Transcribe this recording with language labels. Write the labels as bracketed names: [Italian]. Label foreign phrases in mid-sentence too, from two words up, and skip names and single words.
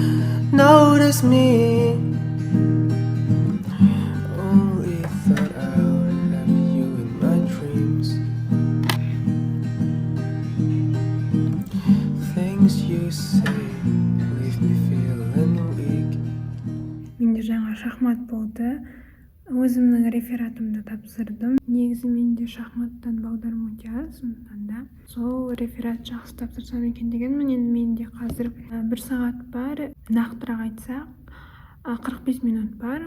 [English] Only thought I would have you in my dreams. Things you say leave me feeling weak. [Kazakh] Менде жаңа шахмат болды. Өзімнің рефератымды тапсырдым. Негізі менде шахматтан балдарым өте аз, сондықтан да сол реферат жақсы тапсырсам екен дегенмін. Енді менде қазір 1 сағат бар, нақтырақ айтсақ 45 минут бар.